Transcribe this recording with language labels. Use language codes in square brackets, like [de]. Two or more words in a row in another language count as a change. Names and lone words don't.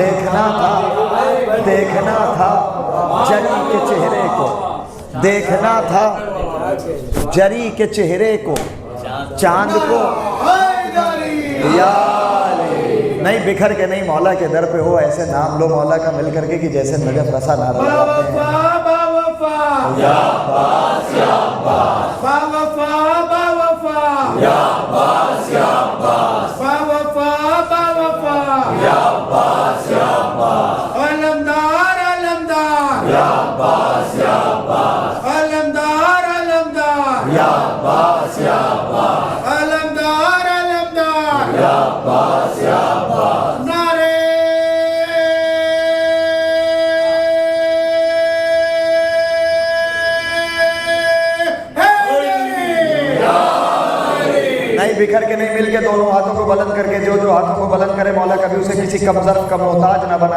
[ur] دیکھنا تھا، دیکھنا تھا جری کے چہرے کو، دیکھنا تھا جری کے چہرے کو، چاند کو نہیں بکھر کے نہیں، مولا کے در پہ ہو ایسے نام لو مولا کا مل کر کے کہ جیسے نجف رسا نعرہ لگاتے ہیں۔ یا عباس یا عباس، با وفا با وفا، یا عباس یا عباس، با وفا با وفا، یا عباس یا عباس، علمدار علمدار، یا عباس یا عباس، علمدار علمدار، یا عباس یا عباس، علمدار علمدار، یا عباس یا عباس، نعرے نہیں بکھر کے نہیں، مل کے دونوں ہاتھوں کو بلند کر کے، جو جو ہاتھوں کو بلند کرے مولا کبھی اسے کسی کم ظرف کا محتاج نہ بنائے۔